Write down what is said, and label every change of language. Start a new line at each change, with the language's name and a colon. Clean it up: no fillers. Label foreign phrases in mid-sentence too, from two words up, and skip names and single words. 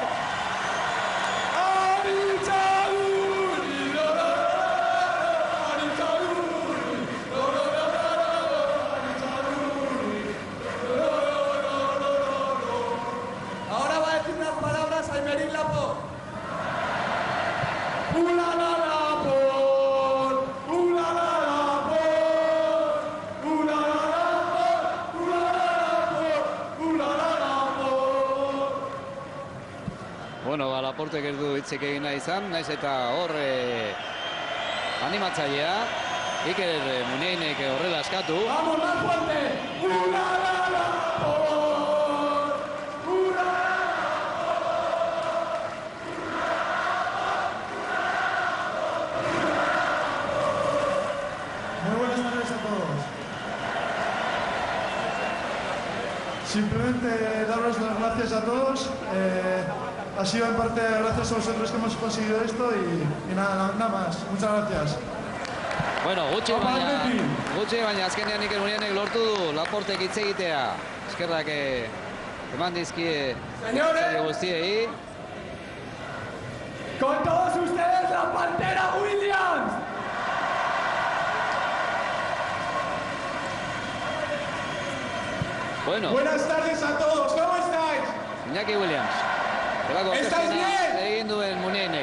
Spanish: Ahora va a decir unas palabras a Aymeric Laporte.
Basque: Bueno, Laportek ez du hitzik egin nahi izan, naiz eta hor animatzailea, Iker Muniainek horrela eskatu.
Spanish: ¡Vamos, más fuerte! Muy buenas tardes a todos. Simplemente daros las gracias a todos. Ha sido en parte gracias a vosotros que hemos conseguido esto y nada más. Muchas gracias.
Basque: Bueno, gutxi baina azkenean Iker Muniainek lortu du Laportek hitz egitea. Eskerrak eman dizkie guztiei.
Spanish: Con todos ustedes, la Pantera Williams. Bueno. Buenas tardes a todos, ¿cómo estáis? Iñaki Williams. ¿Estáis bien?
Basque: Egin duen Muniainek.